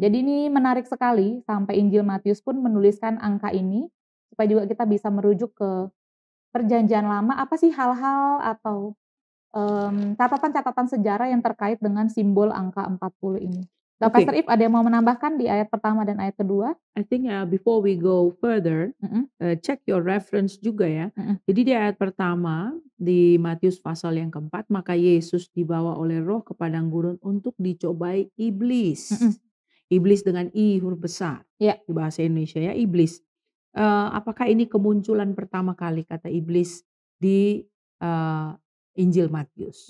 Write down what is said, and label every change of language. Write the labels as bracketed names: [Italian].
[Indonesian] Jadi ini menarik sekali sampai Injil Matius pun menuliskan angka ini, supaya juga kita bisa merujuk ke perjanjian lama, apa sih hal-hal atau catatan-catatan sejarah yang terkait dengan simbol angka 40 ini. Nah, Pastor oke. Ip ada yang mau menambahkan di ayat pertama dan ayat kedua? [English] I think, before we go further, Mhm check your reference [Indonesian] juga ya. mhm Jadi di ayat pertama di Matius pasal yang keempat, maka Yesus dibawa oleh Roh ke padang gurun untuk dicobai iblis. mhm, Iblis dengan I huruf besar iya, di bahasa Indonesia ya iblis. Apakah ini kemunculan pertama kali kata iblis di Injil Matius,